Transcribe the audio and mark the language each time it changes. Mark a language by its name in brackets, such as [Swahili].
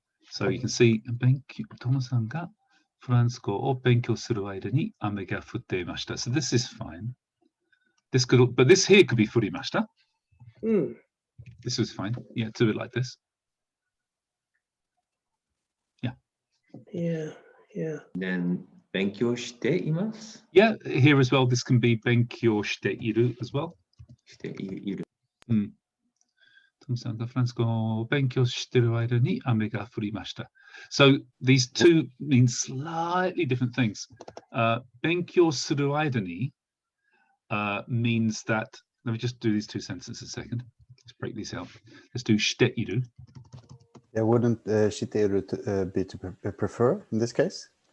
[English] So you can see, [Japanese] トモさんがフランス語を勉強する間に雨が降っていました。 [English] So this is fine. This could, but this here could be [Japanese] 降りました。 [English] This was fine. Yeah, do it like this. Yeah. Yeah. Yeah. Then [Japanese] 勉強しています。 [English] Yeah, here as well. This can be [Japanese] 勉強している [English] as well. [Japanese] している。トムさんがフランス語を勉強している間に雨が降りました。 [English] So these two mean slightly different things. [Japanese] 勉強する間に [English] means that, let me just do these two sentences a second. Let's break these out. Let's do [Japanese] している. [English] Yeah, wouldn't [Japanese] している [English] be to prefer in this case?